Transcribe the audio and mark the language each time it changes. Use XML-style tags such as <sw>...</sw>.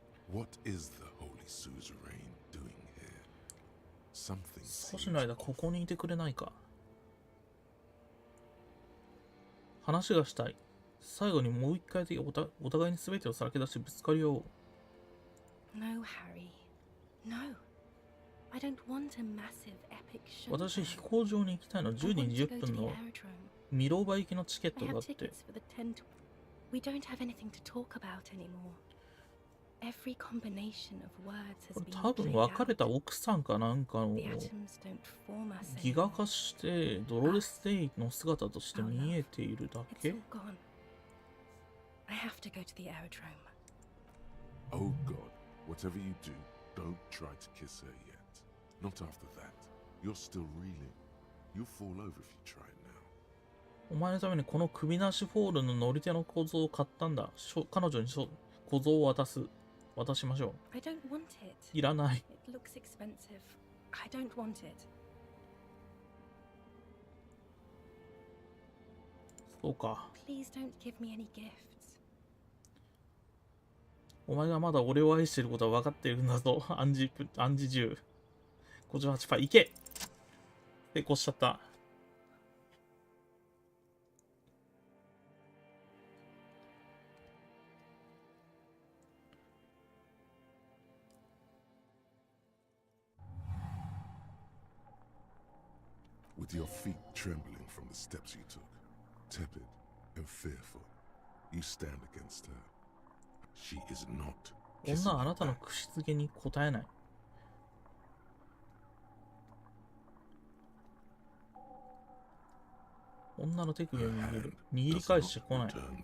<en>What is the holy suzerain doing here? Something.</en> <ja>少しの間ここにいてくれないか。話がしたい。最後にもう一回でお互いに全てをさらけ出してぶつかり合おう。</ja> <en>No, Harry. No. I don't want a massive epic show.</en> <ja>私、飛行場に行きたいの。10時20分のミローバ行きのチケットがあって。</ja> <en>We don't have anything to talk about anymore. Every combination of words has been</en> <ja>多分別れた奥さんかなんかをギガ化してドロレス・デイの姿として見えているだけ。</ja> <en>I have to go to the aerodrome. Oh God, whatever you do, don't try to kiss her yet. Not after that. You're still reeling. You'll fall over if you try now.</en> <ja>お前のためにこの首なしフォールの乗り手の小僧を買ったんだ。彼女に小僧を渡しましょう。</ja> <en>I don't want it.</en> <ja>いらない。</ja> <en>It looks expensive. I don't want it.</en> <ja>そそうか。</ja> <en>Please don't give me any gifts.</en> <ja>お前がまだ俺を愛していることは分かっているんだぞ。暗示10。58%。 いけ！成功しちゃった。</ja> <en>With your feet trembling from the steps you took, tepid and fearful, you stand against her. She is not.</en> <ja>女はあなたの口づけに答えない。女の手首を握る。握り返してこない。</ja>